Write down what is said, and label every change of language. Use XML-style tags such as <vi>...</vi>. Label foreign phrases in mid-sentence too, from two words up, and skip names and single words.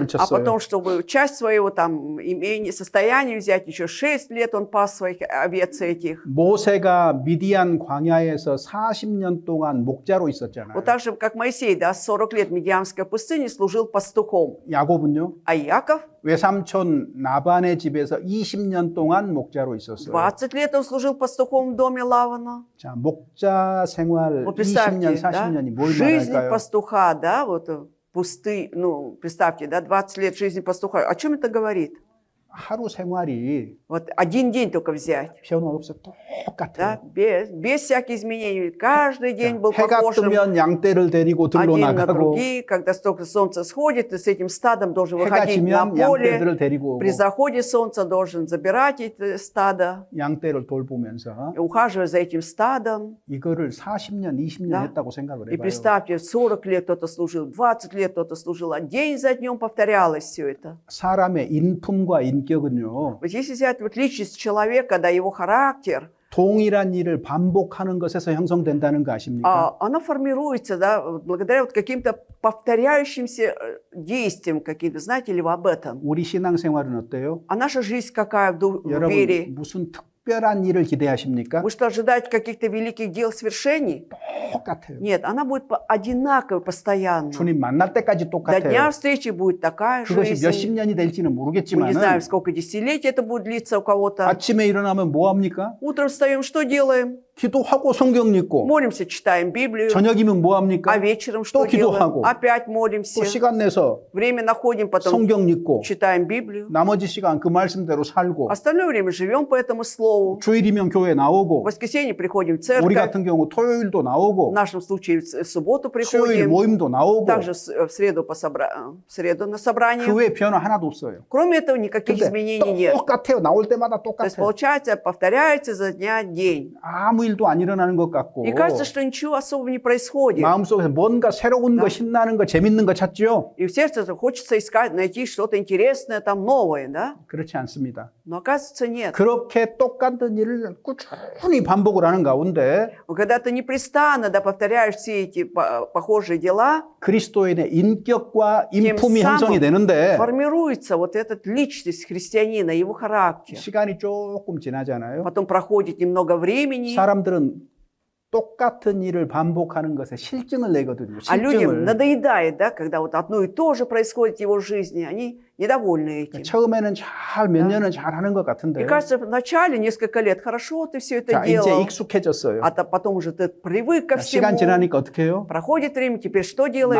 <ru>А</ru> <ko>쳤어요.</ko> <ru>потом, чтобы часть своего там имения, состояния взять, еще 6 лет он пас своих овец этих.</ru> <ko>모세가 미디안 광야에서 40년 동안 목자로 있었잖아요.</ko> <ru>Вот так же, как Моисей, да, 40 лет в Медиамской пустыне служил пастухом.</ru> <ko>야곱은요?</ko> <ru>А Яков</ru> <ko>외삼촌 나반의 집에서 20년 동안 목자로 있었어요.</ko> <ru>20 лет он служил пастухом в доме Лавана.</ru> <ko>자, 목자 생활</ko> <ru>Вот</ru> <ko>20년,</ko> <ru>представьте, да,</ru> <ko>40년이 뭘</ko> <ru>жизнь</ru> <ko>말할까요?</ko> <ru>пастуха, да, вот ну, представьте, да, 20 лет жизни пастуха. О чем это говорит?</ru> <ko>하루 생활이</ko> <ru>Вот один день только взять,</ru> <ko>변함없이 똑같아요.</ko> <ru>да, без всяких изменений. Каждый день был</ru> <ko>해가</ko> <ru>похожим.</ru> <ko>뜨면 양떼를 데리고 들러</ko> <ru>Один на</ru> <ko>나가고</ko> <ru>другие, когда столько солнца сходит, ты с этим стадом должен</ru> <ko>해가</ko> <ru>выходить на</ru> <ko>지면</ko> <ru>поле.</ru> <ko>양떼들을 데리고</ko> <ru>При</ru> <ko>오고</ko> <ru>заходе солнца должен забирать это стадо,</ru> <ko>양떼를 돌보면서</ko> <ru>и ухаживать за этим стадом.</ru> <ko>이거를 40년, 20년</ko> <ru>Да.</ru> <ko>했다고 생각을</ko> <ru>И</ru> <ko>해봐요.</ko> <ru>представьте, 40 лет кто-то служил, 20 лет кто-то служил, а день за днем повторялось все это.</ru> <ko>사람의 인품과 인격은요.</ko> <ru>Вот если взять вот личность человека, да, его характер,</ru> <ko>동일한 일을 반복하는 것에서 형성된다는 거 아십니까?</ko> <ru>она формируется, да, благодаря вот каким-то повторяющимся действиям каким-то. Знаете ли вы об этом?</ru> <ko>우리 신앙생활은 어때요?</ko> <ru>А наша жизнь какая в</ru> <ko>여러분</ko> <ru>вере?</ru> <ko>무슨 특별한 일을 기대하십니까?</ko> <ru>Вы что, ожидаете каких-то великих дел, свершений?</ru> <ko>똑같아요.</ko> <ru>Нет, она будет одинаковой постоянно.</ru> <ko>주님 만날 때까지</ko> <ru>До</ru> <ko>똑같아요.</ko> <ru>дня встречи будет такая</ru> <ko>그것이 몇십</ko> <ru>жизнь.</ru> <ko>년이 될지는</ko> <ru>Мы не</ru> <ko>모르겠지만</ko> <ru>знаем, сколько десятилетий это будет длиться у кого-то.</ru> <ko>아침에 일어나면 뭐 합니까?</ko> <ru>Утром встаем, что делаем?</ru> <ko>기도하고 성경 읽고</ko> <ru>Молимся, читаем Библию.</ru> <ko>저녁이면 뭐 합니까?</ko> <ru>А вечером что</ru> <ko>또 기도하고.</ko> <ru>делаем? Опять молимся.</ru> <ko>또 시간 내서</ko> <ru>Время находим, потом</ru> <ko>성경 읽고</ko> <ru>читаем Библию.</ru> <ko>나머지 시간 그 말씀대로 살고</ko> <ru>Остальное время живем по этому слову.</ru> <ko>주일이면 교회</ko> <ru>В</ru> <ko>나오고</ko> <ru>воскресенье приходим в</ru> <ko>우리</ko> <ru>церковь.</ru> <ko>같은 경우 토요일도</ko> <ru>В</ru> <ko>나오고</ko> <ru>нашем случае в субботу</ru> <ko>수요일</ko> <ru>приходим.</ru> <ko>모임도 나오고</ko> <ru>Также в среду, в среду на собрание.</ru> <ko>그 외에 변화 하나도 없어요.</ko> <ru>Кроме этого, никаких</ru> <ko>근데</ko> <ru>изменений нет.</ru> <ko>똑같아요. 나올 때마다</ko> <ru>То есть,</ru> <ko>똑같아요.</ko> <ru>получается, повторяется за дня день.</ru> <ko>아무 일도 안 일어나는 것 같고</ko> <ru>И кажется, что ничего особо не происходит.</ru> <ko>마음속에서 뭔가 새로운 거, 신나는 거, 재밌는 거 찾죠?</ko> <ru>И в сердце хочется искать, найти что-то интересное, там новое, да?</ru> <ko>그렇지 않습니다.</ko> <ru>Но оказывается, нет.</ru> <ko>그렇게 똑같은 일을 꾸준히 반복을 하는 가운데</ko> <ru>Когда ты непрестанно, да, повторяешь все эти похожие дела,</ru> <ko>그리스도인의 인격과</ko> <ru>тем</ru> <ko>인품이 형성이</ko> <ru>самым</ru> <ko>되는데</ko> <ru>формируется вот эта личность христианина, его характер.</ru> <ko>시간이 조금 지나잖아요.</ko> <ru>Потом проходит немного времени,</ru> <ko>사람들은 똑같은 일을 반복하는 것에 실증을 내거든요.</ko> <ru>а людям</ru> <ko>실증을.</ko> <ru>надоедает, да, когда вот одно и то же происходит в его жизни, они недовольны этим.</ru> <ko>처음에는 잘 몇 년은 잘 하는 것 같은데</ko> <ru>И кажется, вначале несколько лет хорошо ты все это</ru> <ko>자, 이제</ko> <ru>делал,</ru> <ko>익숙해졌어요.</ko> <ru>а потом уже ты привык ко</ru> <ko>자, 시간</ko> <ru>всему.</ru> <ko>지나니까 어떻게 해요?</ko> <ru>Проходит время, теперь что делаешь?</ru>